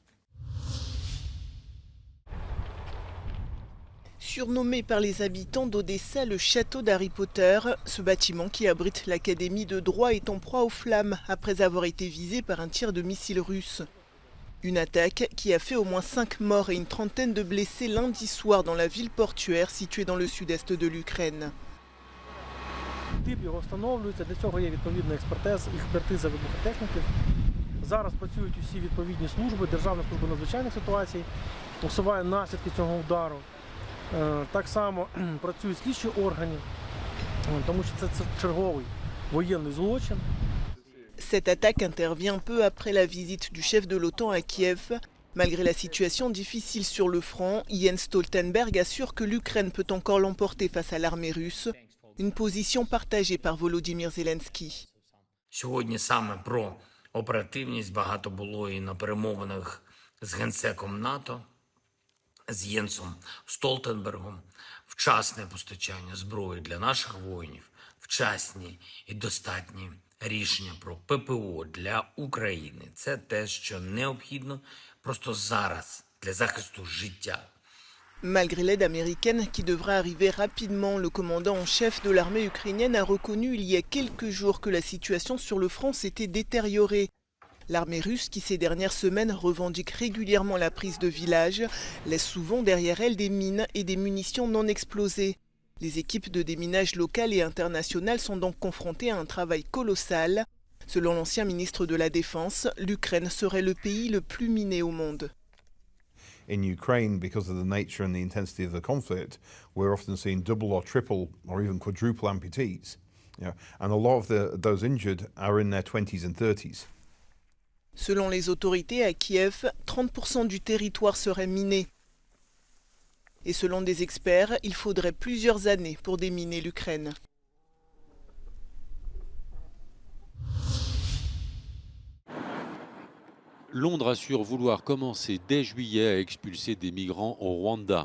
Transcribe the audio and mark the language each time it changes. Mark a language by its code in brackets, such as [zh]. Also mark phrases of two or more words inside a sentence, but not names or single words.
[fr] Surnommé par les habitants d'Odessa le château d'Harry Potter, ce bâtiment qui abrite l'académie de droit est en proie aux flammes après avoir été visé par un tir de missile russe. Une attaque qui a fait au moins 5 morts et une trentaine de blessés lundi soir dans la ville portuaire située dans le sud-est de l'Ukraine. [uk] Тип його встановлюється, для цього є відповідна експертиза вибухотехніки. Зараз працюють усі відповідні служби, Державна служба надзвичайних ситуацій, усуває наслідки цього удару. Так само працюють слідчі органи, тому що це черговий воєнний злочин. [fr] Cette attaque intervient peu après la visite du chef de l'OTAN à Kiev. Malgré la situation difficile sur le front, Jens Stoltenberg assure que l'Ukraine peut encore l'emporter face à l'armée russe. Une position partagée par Volodymyr Zelensky. Сьогодні саме про оперативність багато було і на перемовинах з генсеком НАТО, з Єнсом Столтенбергом. Вчасне постачання зброї для наших воїнів, вчасні і достатні рішення про ППО для України. Це те, що необхідно просто зараз для захисту життя. Malgré l'aide américaine qui devra arriver rapidement, le commandant en chef de l'armée ukrainienne a reconnu il y a quelques jours que la situation sur le front s'était détériorée. L'armée russe, qui ces dernières semaines revendique régulièrement la prise de villages, laisse souvent derrière elle des mines et des munitions non explosées. Les équipes de déminage locales et internationales sont donc confrontées à un travail colossal. Selon l'ancien ministre de la Défense, l'Ukraine serait le pays le plus miné au monde. [en] In Ukraine, because of the nature and the intensity of the conflict, we're often seeing double or triple or even quadruple amputees. And a lot of those injured are in their 20s and 30s. [fr] Selon les autorités à Kiev, 30% du territoire serait miné. Et selon des experts, il faudrait plusieurs années pour déminer l'Ukraine. Londres assure vouloir commencer dès juillet à expulser des migrants au Rwanda.